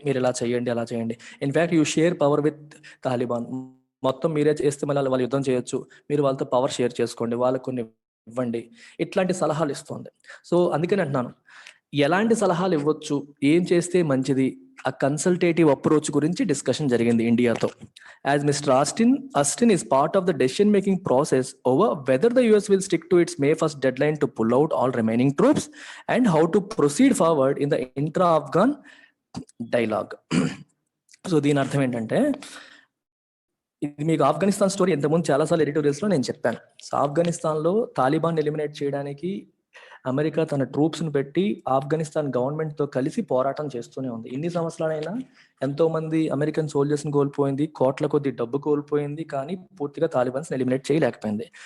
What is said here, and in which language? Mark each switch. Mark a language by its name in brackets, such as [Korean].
[Telugu] మీరు ఇలా చేయండి, అలా చేయండి. [English] In fact you share power with Taliban. [Telugu] మొత్తం మీరే చేస్తే మళ్ళీ వాళ్ళు యుద్ధం చేయొచ్చు, మీరు వాళ్ళతో పవర్ షేర్ చేసుకోండి, వాళ్ళకు కొన్ని ఇవ్వండి, ఇట్లాంటి సలహాలు ఇస్తుంది. సో అందుకని అంటున్నాను, ఎలాంటి సలహాలు ఇవ్వచ్చు, ఏం చేస్తే మంచిది, ఆ కన్సల్టేటివ్ అప్రోచ్ గురించి డిస్కషన్ జరిగింది ఇండియాతో. [English] As mister Austin is part of the decision making process over whether the US will stick to its May 1st deadline to pull out all remaining troops and how to proceed forward in the intra-Afghan dialogue. [Telugu] So దీని అర్థం ఏంటంటే, ఇది మీకు Afghanistan story ఇంతకుముందు చాలాసార్లు ఎడిటోరియల్స్లో నేను చెప్పాను. So ఆఫ్ఘనిస్తాన్లో తాలిబాన్ ఎలిమినేట్ చేయడానికి అమెరికా తన ట్రూప్స్ను పెట్టి ఆఫ్ఘనిస్తాన్ గవర్నమెంట్తో కలిసి పోరాటం చేస్తూనే ఉంది. ఇన్ని సంవత్సరాలైనా ఎంతో మంది అమెరికన్ సోల్జర్స్ని కోల్పోయింది, కోట్ల కొద్ది డబ్బు కోల్పోయింది, కానీ పూర్తిగా తాలిబాన్స్ ఎలిమినేట్ చేయలేకపోయింది.